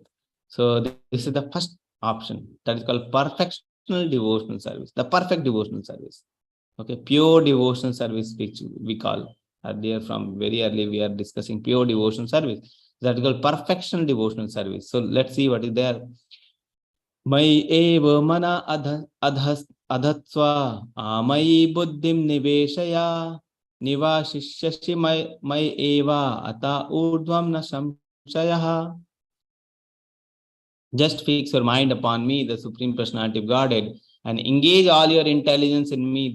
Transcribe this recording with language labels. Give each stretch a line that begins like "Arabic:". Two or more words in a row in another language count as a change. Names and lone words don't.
English: So this is the first option, that is called perfectional devotional service, the perfect devotional service. Okay, pure devotional service, which we call earlier, from very early we are discussing pure devotional service. That is called perfectional devotional service. So let's see what is there.
Sanskrit: मयि एव मन आधत्स्व मयि बुद्धिं निवेशय निवसिष्यसि मयि एव अत ऊर्ध्वं न संशयः.
English: Just fix your mind upon me, the Supreme Personality of Godhead, and engage all your intelligence in me.